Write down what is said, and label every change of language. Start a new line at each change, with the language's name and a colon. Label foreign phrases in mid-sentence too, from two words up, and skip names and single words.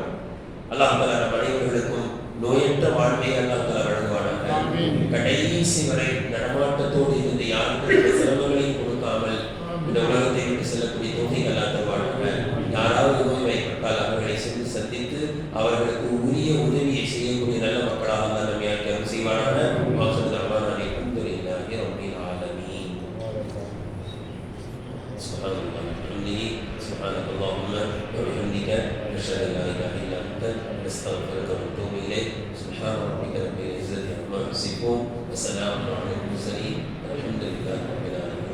Tamil: அல்லாஹ் தஆலா நம் அனைவர்களுக்கும் நோயற்ற வாழ்வை அல்லாஹ் தஆலா வழங்குவானாக. கடைசி வரை நடமாட்டத்தோடு இருந்து யாருக்கும் சிரமங்களையும் கொடுக்காமல் இந்த உலகத்தை விட்டு செல்லக்கூடிய தௌஃபீக் அல்லாஹ் தருவானாக. யாராவது நோய்வாய்ப்பட்டால் அவர்களை சென்று சந்தித்து அவர்களுக்கு உரிய உதவியை செய்யக்கூடிய நல்ல மக்களாக அல்லாஹ் நம்மை ஆக்கி அருள் செய்வானாக.
Arabic: سبحانك اللهم وبحمدك نشهد ان لا اله الا انت نستغفرك ونتوب اليك. سبحان ربك رب العزه عما يصفون وسلام على المرسلين والحمد لله رب العالمين.